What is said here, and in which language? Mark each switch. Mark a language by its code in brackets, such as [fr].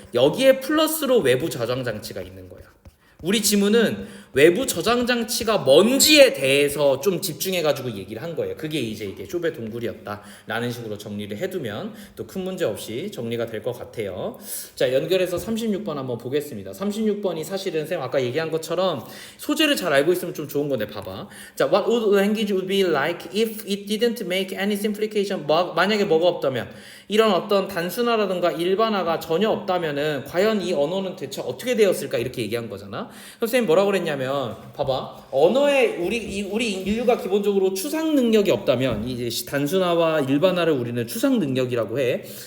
[ko] 여기에 플러스로 외부 저장 장치가 있는 거야. 우리 지문은 외부 저장 장치가 뭔지에 대해서 좀 집중해가지고 얘기를 한 거예요. 그게 이게 쇼베 동굴이었다라는 식으로 정리를 해두면 또 큰 문제 없이 정리가 될 것 같아요. 자, 연결해서 36번 한번 보겠습니다. 36번이 사실은 쌤 아까 얘기한 것처럼 소재를 잘 알고 있으면 좀 좋은 건데 봐봐. [en] 자, what would language would be like if it didn't make any simplification? [ko] 만약에 뭐가 없다면 이런 어떤 단순화라든가 일반화가 전혀 없다면은 과연 이 언어는 대체 어떻게 되었을까 이렇게 얘기한 거잖아. 선생님 뭐라고 그랬냐면 봐봐 언어에 우리 인류가 기본적으로 추상 능력이 없다면 이제 단순화와 일반화를 우리는 추상 능력이라고 해.